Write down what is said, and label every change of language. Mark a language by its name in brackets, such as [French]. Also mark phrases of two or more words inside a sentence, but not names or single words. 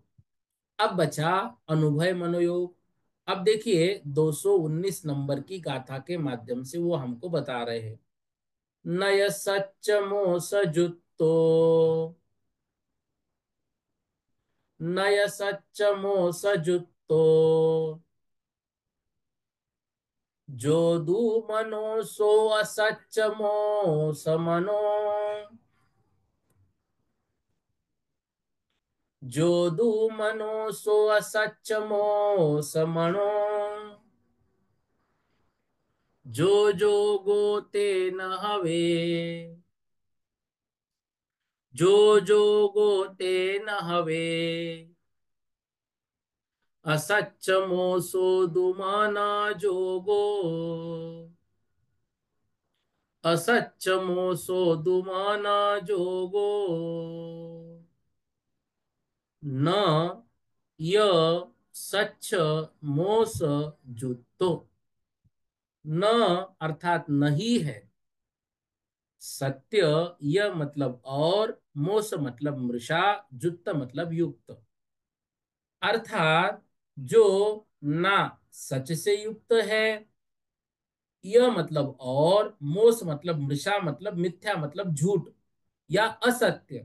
[Hindi] अब बचा अनुभय मनोयोग। अब देखिए 219 नंबर की गाथा के माध्यम से वो हमको बता रहे हैं। [Prakrit languages] नय सच मोस जुत्तो, नय सच मोस जुत्तो, जो दू मनो सो असच मोस मनो, जो दू मनो सो असच मोस मनो, जो जो गोते न हवे, जो जो गोते न हवे, असच मोसो दुमाना जोगो, असच मोसो दुमाना जोगो, न य सच मोस जुत्तो। [Hindi] न अर्थात नहीं है, सत्य यह मतलब और, मोस मतलब मृषा, जुत्त मतलब युक्त। अर्थात जो ना सच से युक्त है, यह मतलब और, मोस मतलब मृषा मतलब मिथ्या मतलब झूठ या असत्य।